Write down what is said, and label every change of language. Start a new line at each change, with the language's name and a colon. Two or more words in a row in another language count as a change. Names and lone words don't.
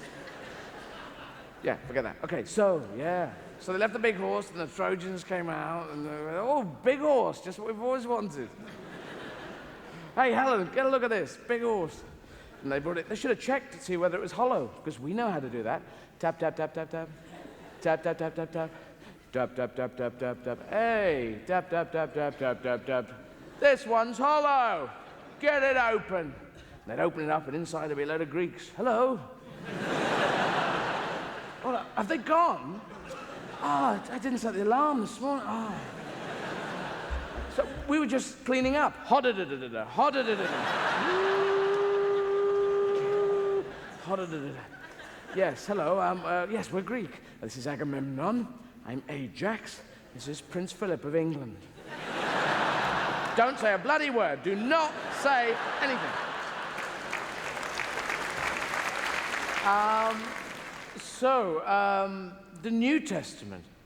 English: Yeah, forget that. Okay, so, yeah. So they left the big horse and the Trojans came out and they went, oh, big horse, just what we've always wanted. Hey, Helen, get a look at this, big horse. And they brought it, they should have checked to see whether it was hollow, because we know how to do that. Tap, tap, tap, tap, tap. Tap, tap, tap, tap, tap. Tap, tap, tap, tap, tap, tap. Hey, tap, tap, tap, tap, tap, tap, tap. This one's hollow. Get it open. And they'd open it up, and inside there'd be a load of Greeks. Hello? Oh, have they gone? Oh, I didn't set the alarm this morning. Oh. So we were just cleaning up. Ho-da-da-da-da-da, ho-da-da-da-da. Yes, hello. Yes, we're Greek. This is Agamemnon. I'm Ajax. This is Prince Philip of England. Don't say a bloody word. Do not say anything. The New Testament.